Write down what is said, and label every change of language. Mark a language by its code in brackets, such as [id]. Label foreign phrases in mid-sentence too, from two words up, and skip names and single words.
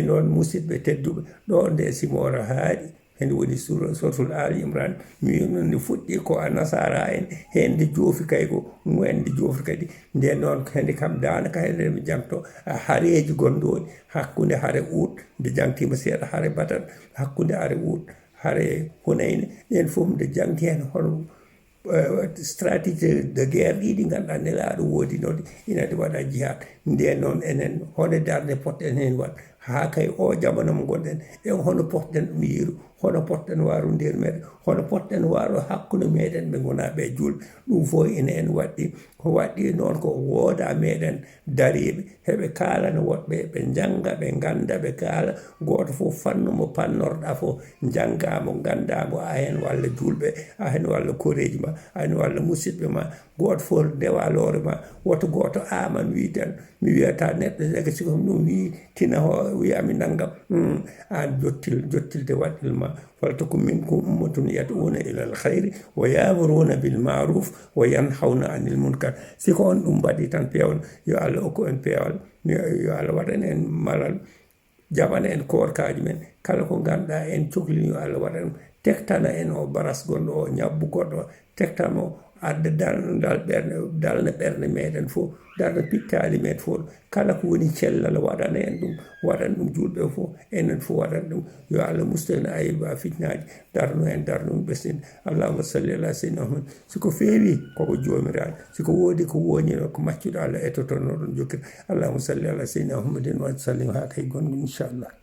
[ff] noon musidɓe tedduɓe ɗo nde simora haaɗi hen woni suratul ali imran mi nde fuɗɗi ko a nasara en hen nde joofi kay ko mumen nde joofi kadi nden noon hende kam danaka hende mi jangto haareji gonɗoɗi hakkude haare ut nde jangtima seeɗa haare batat hakkude haare ut haare hunayne ɗen fof nde jangti hen hono [fr] stratégie de guerre [ff] ɗiɗi ganduɗa nelaɗo woodinode inade waɗa jihad nden noon enen hode darde poɗɗen hen wat haa kay o jamana mo gonɗen en hono potɗen ɗum yeeru hono potɗen waaru nder meɗen hono potɗen waaro hakkude meɗen ɓe gonaɓe julɓe ɗum fof ina en waɗɗi ko waɗɗi noon ko wooda meɗen dariɓe heɓe kaalana woɗɓe ɓe janga ɓe ganda ɓe kaala goto fof fannu mo pannorɗa fof janggamo gandamo a hen walla julɓe a hen walla koreji ma a hen walla musidɓe ma goto fof ndewa loore ma woto goto aman wi tan mi wiyata neɗɗo daga siko ɗum wi tina o wiyami naggam an jottilde waɗɗil ma [ar] ولتكن منكم أمة يدعون إلى الخير ويأمرون بالمعروف وينهون عن المنكر [ff] siko on ɗum mbaɗi tan pewal yo Allah hokku en pewal yo Allah waɗan en malal jaɓana en korkaji men kala ko ganduɗa en cohlini yo Allah waɗan tektana en o baras gonɗo o ñabbu goɗɗo tektamo adda dalna ɓernde meɗen fof darna pittali meɗen fof kala ko woni cellal waɗana en ɗum julɓe fof enen fof waɗana ɗum yo Allah musta en ayiba fitnaji darno en ɓesden [ar] اللهم صل على سيدنا محمد [ff] siko feewi koko jomiraɗo siko woodi ko woñino ko maccuɗo Allah etotono ɗon jokkira [ar] اللهم صل على سيدنا محمد وسلم [ff] ha kay gonga inchallah